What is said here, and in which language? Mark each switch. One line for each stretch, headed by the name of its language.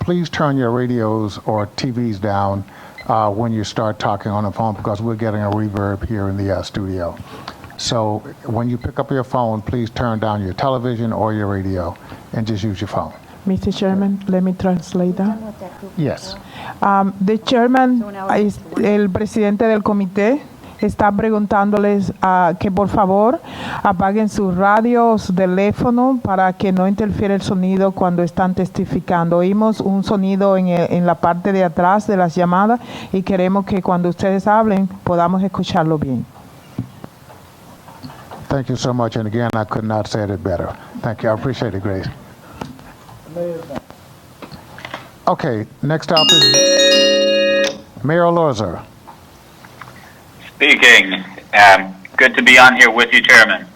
English: Please turn your radios or TVs down when you start talking on the phone, because we're getting a reverb here in the studio. So when you pick up your phone, please turn down your television or your radio and just use your phone. Mr. Chairman, let me translate that. Yes. The chairman,
Spanish: el presidente del comité, está preguntándoles que por favor apaguen sus radios, teléfono, para que no interfiera el sonido cuando están testificando. Oímos un sonido en la parte de atrás de las llamadas y queremos que cuando ustedes hablen podamos escucharlo bien.
English: Thank you so much. And again, I could not say it better. Thank you. I appreciate it, Grace. Okay, next up is Mayor Elorza. Speaking. Good to be on here with you, Chairman.